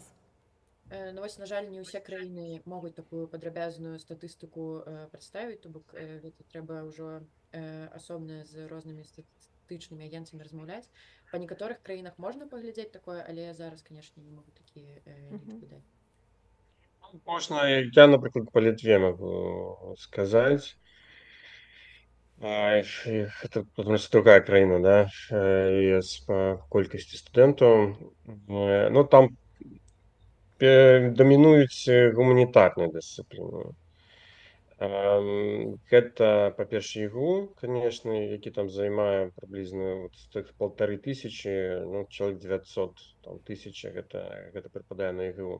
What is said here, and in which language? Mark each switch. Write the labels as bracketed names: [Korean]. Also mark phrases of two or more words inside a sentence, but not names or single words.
[Belarusian] Ну вось, на жаль, не ўсе краіны могуць такую падрабязную статыстыку прадставіць, то бок гэта трэба ўжо асобна з рознымі статыстычнымі агенцамі размаўляць. Па некаторых краінах можна паглядзець такое, але зараз, канешне, не могу такія лічбы даць. [Russian] Можно, я, например, по Литве могу сказать. Это потому что другая краина, да, ЕС по колькости студентов. [Belarusian] Ну, там домінуюць гуманітарныя дысцыпліны. Гэта, па-першае, ігу, конечно, які там займае прыблізна вот з тых 1500, ну, чалавек 900, там, 1000, гэта прыпадае на ігу.